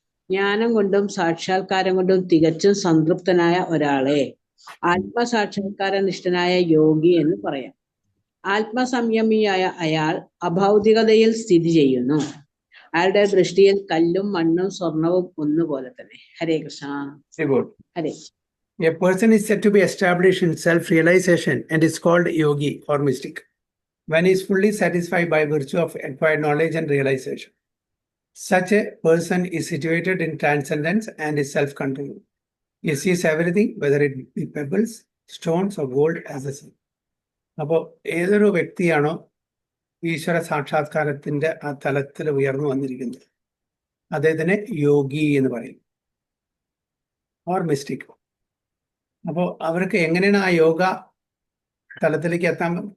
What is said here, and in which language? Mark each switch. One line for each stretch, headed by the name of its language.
Malayalam: ജ്ഞാനം കൊണ്ടും സാക്ഷാത്കാരം കൊണ്ടും തികച്ചും സംതൃപ്തനായ ഒരാളെ ആത്മസാക്ഷാത്കാരനിഷ്ഠനായ യോഗി എന്ന് പറയാം. ആത്മസംയമിയായ അയാൾ അഭൗതികതയിൽ സ്ഥിതി ചെയ്യുന്നു. അയാളുടെ ദൃഷ്ടിയിൽ കല്ലും മണ്ണും സ്വർണവും ഒന്നുപോലെ തന്നെ. ഹരേ കൃഷ്ണ. ഹരേ.
English: A person is said to be established in self-realization and is called yogi or mystic when he is fully satisfied by virtue of acquired knowledge and realization. Such a person is situated in transcendence and is self-controlled. He sees everything, whether it be pebbles, stones or gold, as the same.
Malayalam: അപ്പോൾ ഏതൊരു വ്യക്തിയാണോ ഈശ്വര സാക്ഷാത്കാരത്തിന്റെ ആ തലത്തിൽ ഉയർന്നു വന്നിരിക്കുന്നത്, അദ്ദേഹത്തിനെ യോഗി എന്ന് പറയും,
English: Or mystic.
Malayalam: അപ്പോൾ അവർക്ക് എങ്ങനെയാണ് ആ യോഗ തലത്തിലേക്ക് എത്താൻ?